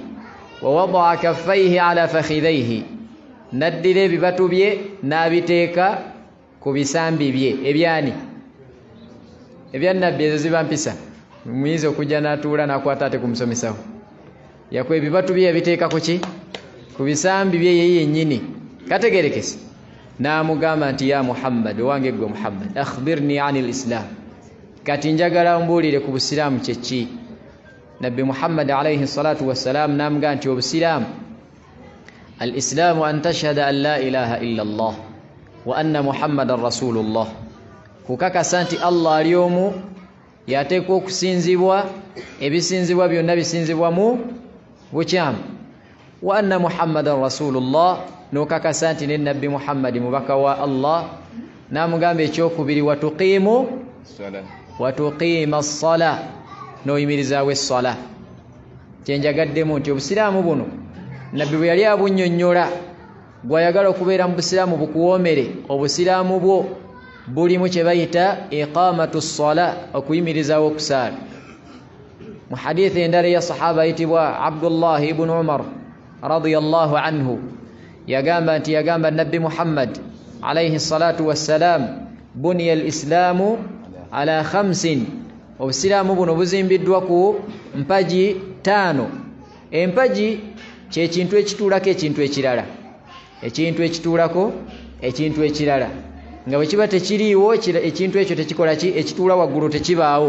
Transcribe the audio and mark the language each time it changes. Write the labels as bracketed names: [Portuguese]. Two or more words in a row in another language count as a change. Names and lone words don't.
[Arabic] ووضع كفيه على فخذيه, [Ganda] n'addira ebibatu bye n'abiteeka ku bisambi bye. Ebyani? Ebya Nabbi, ezo ziba mpisa. Muyizi okujja n'atuula n'akwata ate kumusomesawo, yakwa ebibatu bye yabiteeka ku ki? Ku bisambi bye ye yennyini. Kategerekese n'amugamba nti ya Muhammad, owange gwe Muhammad, [Arabic] أخبرني عن الإسلام, [Ganda] kati njagala mbuulire ku busiraamu kye ki? Nabbi Muhammad [Arabic] عليه الصلاة والسلام [Ganda] n'amugamba nti obusiraamu, [Arabic] الإسلام أن تشهد أن لا إله إلا الله وأن محمدا رسول الله, [Ganda] kukakasa nti Allah ali omu, yateekwa okusinzibwa, ebisinzibwa byonna bisinzibwa mu bukyamu, [Arabic] وأن محمدا رسول الله, [Ganda] n'okakasa nti ne Nabbi Muhammad mubaka wa Allah. N'amugamba ekyokubiri, [Arabic] وتقيم الصلاة, [Ganda] n'oyimirizaawo essala. Kyenjagaddemu nti obusiraamu buno Nabbi bwe yali abunnyonnyola, gw'ayagala okubeera mu busiraamu bukuwoomere, obusiraamu bwo bulimu kye bayita [Arabic] إقامة الصلاة, [Ganda] okuyimirizaawo okusaala. Mu hadithi endala ya sahaba ayitibwa Abdullah ibn Umar [Arabic] رضي الله عنه, [Ganda] yagamba Nabbi Muhammad [Arabic] عليه الصلاة والسلام, بني الإسلام على [Ganda] 5 obusiraamu buno buzimbiddwa ku mpaji 5. Empaji kye kintu ekituulako ekintu ekirala, ekintu ekituulako ekintu ekirala, nga bwe kiba tekiriiwo ekintu ekyo tekikola ki, ekituula waggulu tekibaawo.